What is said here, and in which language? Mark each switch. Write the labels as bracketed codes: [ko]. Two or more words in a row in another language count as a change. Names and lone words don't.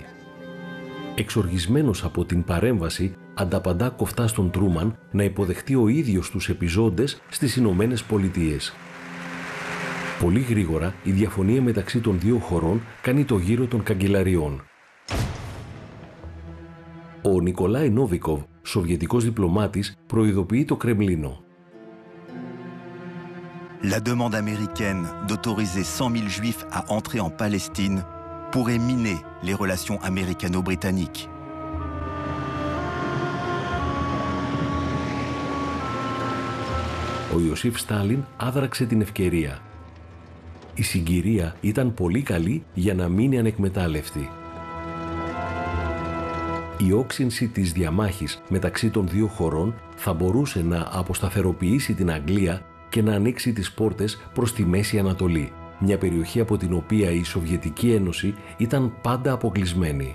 [el] Εξοργισμένος από την παρέμβαση, ανταπαντά κοφτά στον Τρούμαν να υποδεχτεί ο ίδιος τους επιζώντες στις Ηνωμένες Πολιτείες. Πολύ γρήγορα, η διαφωνία μεταξύ των δύο χωρών κάνει το γύρο των καγκελαριών. Ο Νικολάι Νόβικοβ, σοβιετικός διπλωμάτης, προειδοποιεί το Κρεμλίνο. [fr] La demande américaine d'autoriser 100 000 juifs à entrer en Palestine pourrait miner les relations américano-britanniques. [el] Ο Ιωσήφ Στάλιν άδραξε την ευκαιρία. Η συγκυρία ήταν πολύ καλή για να μείνει ανεκμετάλλευτη. Η όξυνση της διαμάχης μεταξύ των δύο χωρών θα μπορούσε να αποσταθεροποιήσει την Αγγλία και να ανοίξει τις πόρτες προς τη Μέση Ανατολή, μια περιοχή από την οποία η Σοβιετική Ένωση ήταν πάντα αποκλεισμένη.